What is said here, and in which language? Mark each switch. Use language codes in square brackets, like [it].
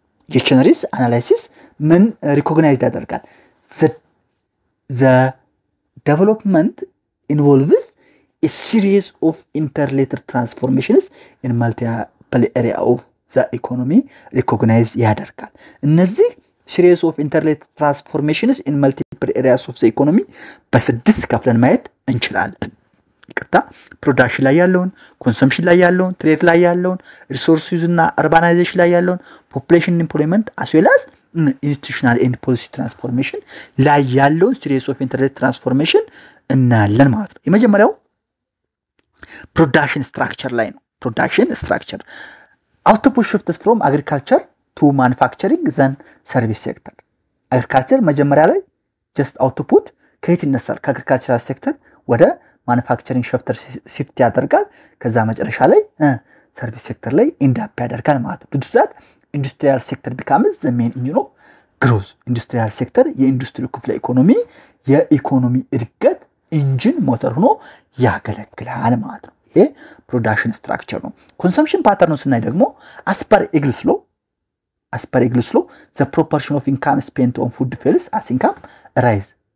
[am] የቼነሪስ አናላይሲስ ምን ሪኮግናይዝ ያደርጋል? [en] The development involves a series of interrelated transformations in multiple areas of the economy recognize ያደርጋል። እነዚህ series of interrelated transformations in multiple areas of the economy [am] በስድስት ከፍለን ማየት እንችላለን። [en] ፕሮዳክሽን ላይ ያለውን፣ ኮንሰምፕሽን ላይ ያለውን፣ ትሬድ ላይ ያለውን፣ ሪሶርስ ዩዝ እና አርባናይዜሽን ላይ ያለውን፣ ፖፑሌሽን ኢምፕሎይመንት as well as institutional and policy transformation ላይ ያለውን series of interrelated transformation [am] እናያለን ማለት ነው። የመጀመሪያው [en] production structure ላይ ነው። production structure output shifts from agriculture to manufacturing then service sector. [am] agriculture መጀመሪያ ላይ just output ከየት ይነሳል? [en] ከagricultural sector ወደ manufacturing sector shift [am] ያደርጋል። ከዛ መጨረሻ ላይ [en] service sector ላይ end up ያደርጋል ማለት ነው። ትድዛት industrial sector becomes the main engine of growth. [am] industrial sector የኢንዱስትሪ ክፍለ ኢኮኖሚ የኢኮኖሚ እድገት ኢንጂን ሞተር ሆኖ ያገለግላል ማለት ነው። ይሄ ፕሮዳክሽን ስትራክቸር ነው። ኮንሰምፕሽን ፓተርን ስናይ ደግሞ [en] as per Eglis law the proportion of income spent on food falls as income rise.